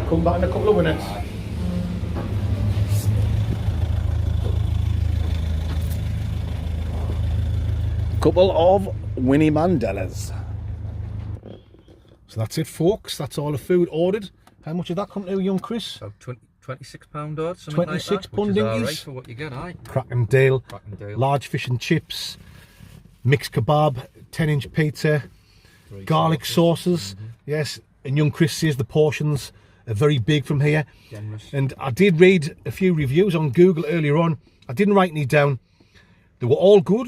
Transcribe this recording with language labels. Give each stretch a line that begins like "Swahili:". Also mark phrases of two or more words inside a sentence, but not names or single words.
English: Come back in a couple of minutes. Couple of Winnie Mandelas. So that's it, folks. That's all the food ordered. How much did that come to, young Chris? So £26 odd, something like that. £26 which is alright dinkies. for what you get, aye. Crackendale, Crackendale. large fish and chips, mixed kebab, 10-inch pizza, 3 garlic sauces. Yes, and young Chris says the portions are very big from here. Generous. And I did read a few reviews on Google earlier on. I didn't write any down. They were all good.